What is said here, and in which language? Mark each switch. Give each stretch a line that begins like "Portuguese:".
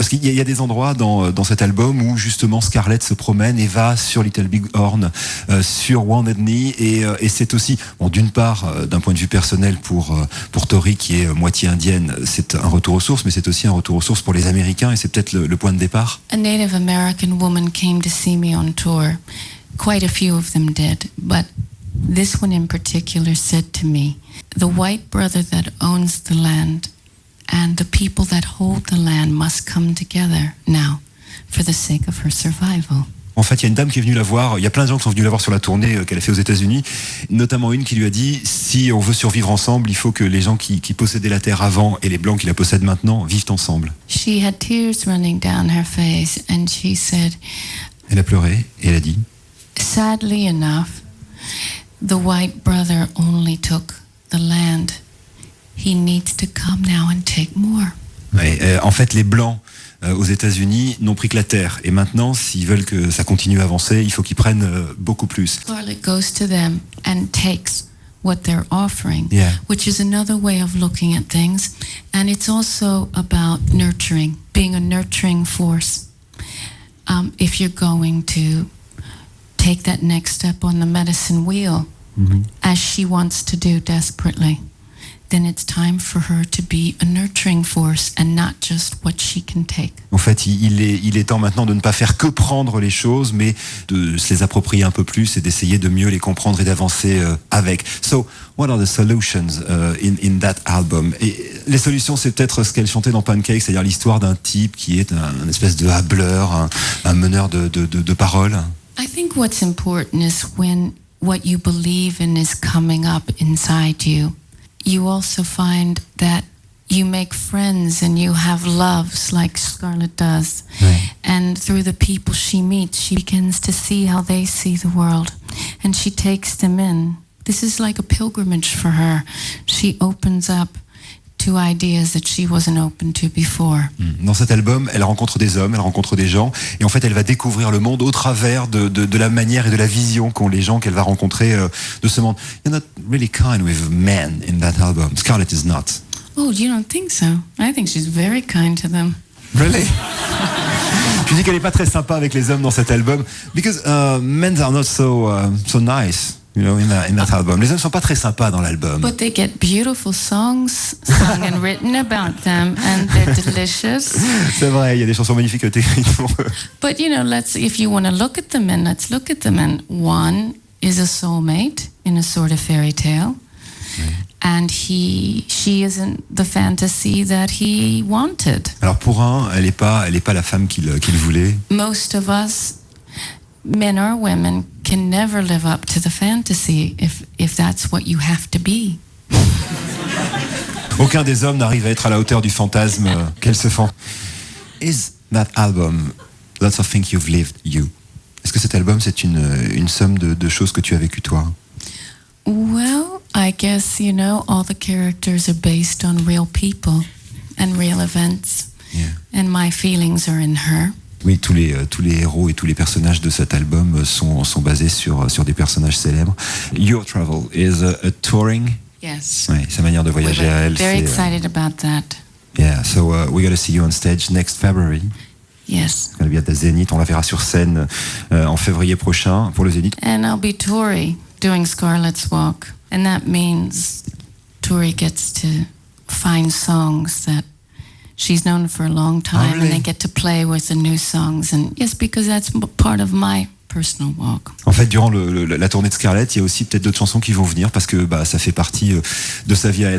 French: Parce qu'il y a des endroits dans cet album où justement Scarlet se promène et va sur Little Big Horn, sur Wounded Knee, et c'est aussi, bon, d'une part, d'un point de vue personnel pour Tori qui est moitié indienne, c'est un retour aux sources, mais c'est aussi un retour aux sources pour les Américains, et c'est peut-être le point de départ.
English: A Native American woman came to see me on tour. Quite a few of them did, but this one in particular said to me, "The white brother that owns the land and the people that hold the land must come together now for the sake of her survival."
French: En fait, il y a une dame qui est venue la voir, il y a plein de gens qui sont venus la voir sur la tournée qu'elle a fait aux États-Unis, notamment une qui lui a dit, si on veut survivre ensemble, il faut que les gens qui possédaient la terre avant et les blancs qui la possèdent maintenant vivent ensemble.
English: She had tears running down her face and she said,
French: elle a pleuré et elle a dit,
English: sadly enough, the white brother only took the land. He needs to come now and take more.
French: Ouais, en fait, les blancs aux États-Unis n'ont pris que la terre, et maintenant, s'ils veulent que ça continue à avancer, il faut qu'ils prennent beaucoup plus.
English: Scarlet goes to them and takes what they're offering, yeah. which is another way of looking at things, and it's also about nurturing, being a nurturing force. If you're going to take that next step on the medicine wheel, as she wants to do desperately, then it's time for her to be a nurturing force and not just what she can take.
French: En fait, il est temps maintenant de ne pas faire que prendre les choses, mais de se les approprier un peu plus et d'essayer de mieux les comprendre et d'avancer avec.
English: So, what are the solutions in that album?
French: Et les solutions, c'est peut-être ce qu'elle chantait dans Pancake, c'est-à-dire l'histoire d'un type qui est un espèce de hableur, un meneur de paroles.
English: I think what's important is when what you believe in is coming up inside you. You also find that you make friends and you have loves like Scarlet does. Right. And through the people she meets, she begins to see how they see the world. And she takes them in. This is like a pilgrimage for her. She opens up to ideas that she wasn't open to before.
French: Dans cet album, elle rencontre des hommes, elle rencontre des gens, et en fait, elle va découvrir le monde au travers de la manière et de la vision qu'ont les gens qu'elle va rencontrer de ce monde.
English: You're not really kind with men in that album. Scarlet is not. Oh, you don't think so? I think she's very kind to them. Really?
French: Tu dis qu'elle est pas très sympa avec les hommes dans cet album,
English: because men are not so nice. You know, in that album.
French: Les hommes sont pas très sympas dans l'album.
English: But they get beautiful songs sung and written about them, and they're delicious.
French: C'est vrai, il y a des chansons magnifiques qui ont été écrites pour eux.
English: But you know, if you want to look at the men, let's look at the men. One is a soulmate in a Sorta Fairytale, and she isn't the fantasy that he wanted.
French: Alors pour un, elle est pas la femme qu'il voulait.
English: Most of us, men or women, can never live up to the fantasy if that's what you have to be.
French: Aucun des hommes n'arrive à être à la hauteur du fantasme qu'elle se font.
English: Is that album lots of things you've lived you?
French: Est-ce que cet album c'est une somme de choses que tu as vécues toi?
English: Well, I guess, you know, all the characters are based on real people and real events. Yeah. And my feelings are in her.
French: Oui, tous les héros et tous les personnages de cet album sont basés sur des personnages célèbres.
English: Your Travel is a touring. Yes.
French: Oui, sa manière de voyager à elle.
English: Very excited about that. Yeah, so we're going to see you on stage next February. Yes.
French: Elle vient à Zénith, on la verra sur scène en février prochain pour le Zénith.
English: And I'll be Tori doing Scarlet's Walk. And that means Tori gets to find songs that she's known for a long time, really? And they get to play with the new songs. And yes, because that's part of my personal walk.
French: En fait, durant la tournée de Scarlet, il y a aussi peut-être d'autres chansons qui vont venir parce que ça fait partie de sa vie à elle.